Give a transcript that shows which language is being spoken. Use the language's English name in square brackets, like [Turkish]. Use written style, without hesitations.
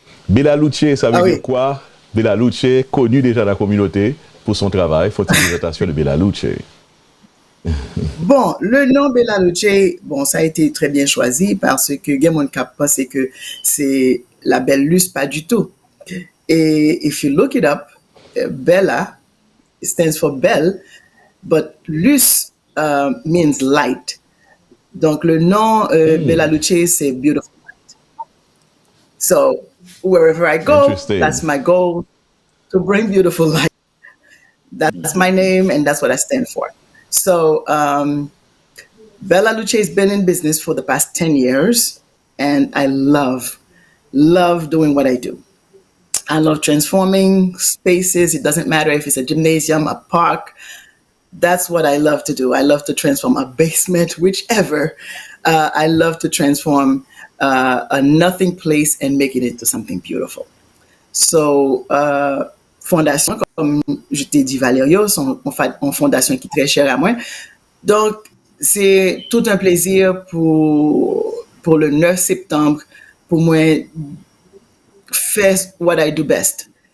[French] Bella Luce, ça veut dire quoi? Bella Luce, connue déjà dans la communauté pour son travail. Faut une présentation de Bella Luce. Bon, le nom Bella Luce, bon, ça a été très bien choisi parce que Gamon Cap pense que c'est la belle Luce, pas du tout. [English] Et if you look it up, Bella stands for belle, but Luce means light. [French] Donc le nom Bella Luce, c'est [English] beautiful light. So wherever I go, that's my goal, to bring beautiful light. That's my name and that's what I stand for. So Bella Luce has been in business for the past 10 years and I love doing what I do. I love transforming spaces. It doesn't matter if it's a gymnasium, a park. That's what I love to do. I love to transform a basement, whichever. I love to transform a nothing place and make it into something beautiful. [French] So, fondation, comme je t'ai dit Valério, sont une fondation qui est très chère à moi. Donc, c'est tout un plaisir pour le 9 septembre, pour moi, faire [English] what I do best.